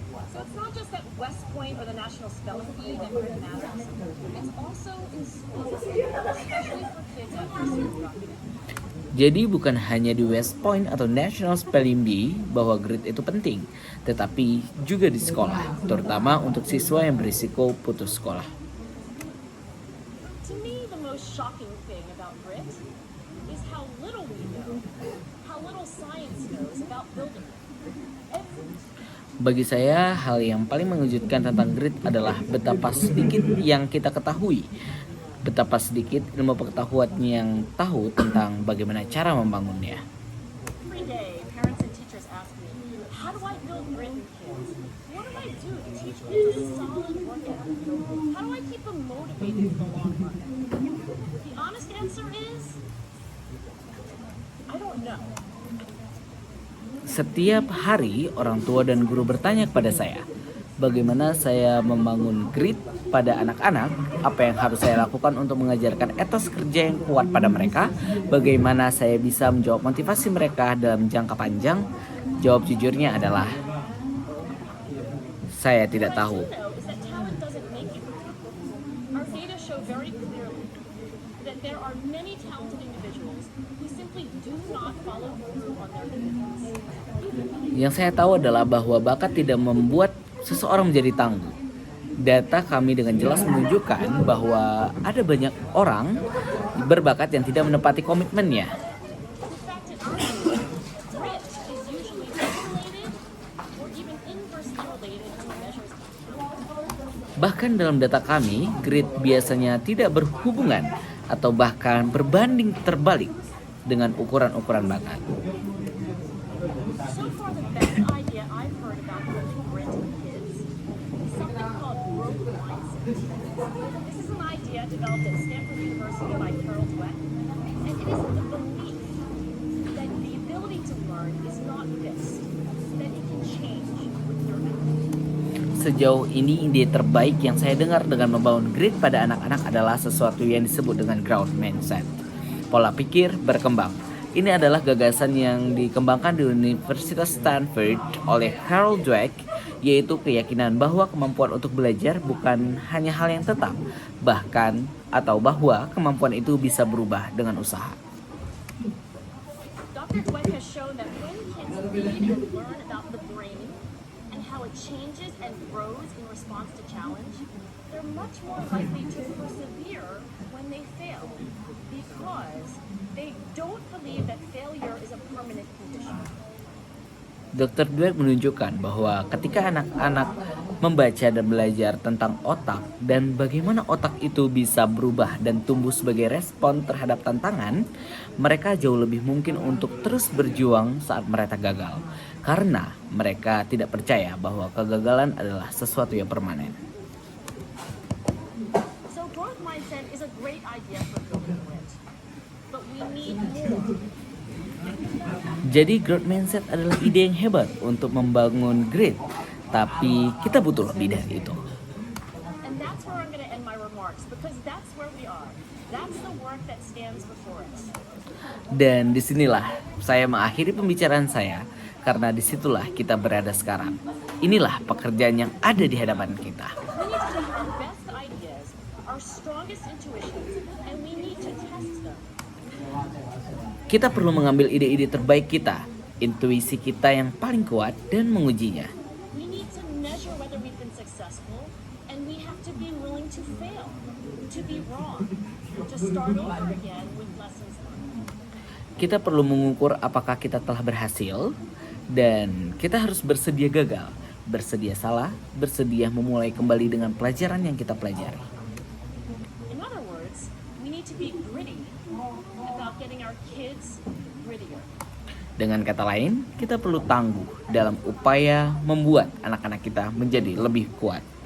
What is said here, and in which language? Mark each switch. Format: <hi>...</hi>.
<en>So it's not just at West Point or the National Spelling Bee that grit matters. It's also in schools, especially for kids at pursuit rocket.</en> <id>Jadi bukan hanya di West Point atau National Spelling Bee bahwa grit itu penting, tetapi juga di sekolah, terutama untuk siswa yang berisiko putus sekolah.</id> <en>To me, the most shocking thing about grit is how little we know, how little science knows about building it.</en> <id>Bagi saya, hal yang paling mengejutkan tentang grit adalah betapa sedikit yang kita ketahui. Betapa sedikit ilmu pengetahuan yang tahu tentang bagaimana cara membangunnya.</id> <en>Every day, parents and teachers ask me, how do I build grit in kids? What do I do to teach kids a solid work ethic? How do I keep them motivated for the long run? The honest answer is, I don't know.</en> <id>Setiap hari orang tua dan guru bertanya kepada saya, bagaimana saya membangun grit pada anak-anak, apa yang harus saya lakukan untuk mengajarkan etos kerja yang kuat pada mereka, bagaimana saya bisa menjawab motivasi mereka dalam jangka panjang. Jawab jujurnya adalah, saya tidak tahu.</id> <en>What I do know is that talent doesn't make you. Our data show very clearly that there are many talented individuals who simply do not follow through on their commitments.</en> <id>Yang saya tahu adalah bahwa bakat tidak membuat seseorang menjadi tangguh. Data kami dengan jelas menunjukkan bahwa ada banyak orang berbakat yang tidak menepati komitmennya.</id> <en>In fact, in our data, grit is usually unrelated or even inversely related to measures.</en> <id>Bahkan dalam data kami, grit biasanya tidak berhubungan atau bahkan berbanding terbalik dengan ukuran-ukuran bakat.</id> <en>So far, the best idea I've heard about building grit in kids is something called growth mindset. This is an idea developed at Stanford University by Carol Dweck, and it is the belief that the ability to learn is not fixed, that it can change with your effort.</en> <id>Sejauh ini ide terbaik yang saya dengar dengan membangun grit pada anak-anak adalah sesuatu yang disebut dengan growth mindset. Pola pikir berkembang. Ini adalah gagasan yang dikembangkan di Universitas Stanford oleh Carol Dweck, yaitu keyakinan bahwa kemampuan untuk belajar bukan hanya hal yang tetap, bahkan atau bahwa kemampuan itu bisa berubah dengan usaha.</id> <en>Dr. Dweck has shown that when kids read and learn about the brain and how it changes and grows in response to challenge, they're much more likely to persevere when they fail because they don't believe that failure is a permanent condition. Dr.</en> <id>Dweck menunjukkan bahwa ketika anak-anak membaca dan belajar tentang otak dan bagaimana otak itu bisa berubah dan tumbuh sebagai respon terhadap tantangan, mereka jauh lebih mungkin untuk terus berjuang saat mereka gagal. Karena mereka tidak percaya bahwa kegagalan adalah sesuatu yang permanen.</id> <en>So growth mindset is a great idea for building grit, but we need more.</en> <id>Jadi growth mindset adalah ide yang hebat untuk membangun grit, tapi kita butuh lebih dari itu.</id> <en>And that's where I'm going to end my remarks because that's where we are. That's the work that stands before us.</en> <id>Dan disinilah saya mengakhiri pembicaraan saya, karena disitulah kita berada sekarang. Inilah pekerjaan yang ada di hadapan kita.</id> <en>We need to take our best ideas, our strongest intuitions, and we need to test them.</en> <id>Kita perlu mengambil ide-ide terbaik kita, intuisi kita yang paling kuat, dan mengujinya.</id> <en>We need to measure whether we've been successful, and we have to be willing to fail, to be wrong, to start over again with lessons learned.</en> <id>Kita perlu mengukur apakah kita telah berhasil, dan kita harus bersedia gagal, bersedia salah, bersedia memulai kembali dengan pelajaran yang kita pelajari.</id> <en>In other words, we need to be gritty about getting our kids grittier.</en> <id>Dengan kata lain, kita perlu tangguh dalam upaya membuat anak-anak kita menjadi lebih kuat.</id>